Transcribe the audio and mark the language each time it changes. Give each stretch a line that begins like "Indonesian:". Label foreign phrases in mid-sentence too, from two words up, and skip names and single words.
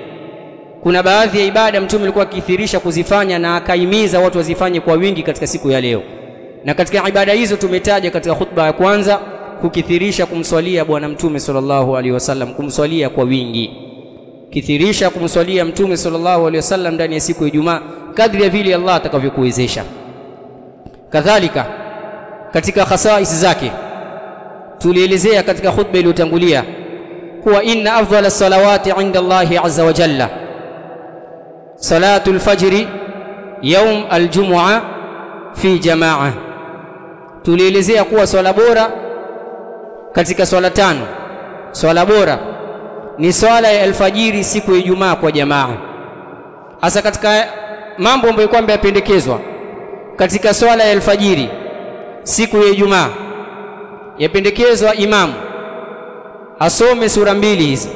Swahili: Kuna baadhi ya ibada mtume alikuwa akithirisha kuzifanya na akaimiza watu wazifanye kwa wingi katika siku ya leo, na katika ibada hizo tumetaja katika khutba ya kwanza kukithirisha kumswalia bwana mtume
Arabic: صلى الله عليه وسلم,
Swahili: kumswalia kwa wingi, kithirisha kumswalia mtume
Arabic: صلى الله عليه وسلم
Swahili: ndani ya siku ya Ijumaa kadri ya vile Allah atakavyokuwezesha. Kadhalika katika khasais zake tulielezea katika khutba iliyotangulia kuwa
Arabic: إن أفضل الصلوات عند الله عز وجل صلاة الفجر يوم الجمعة في جماعة.
Swahili: Tulielezea kuwa swala bora katika swala tano, swala bora ni swala ya alfajiri siku ya Ijumaa kwa jamaa. Hasa katika mambo ambayo kwamba yapendekezwa katika swala ya alfajiri siku ya Ijumaa, yapendekezwa imamu asome sura mbili hizi.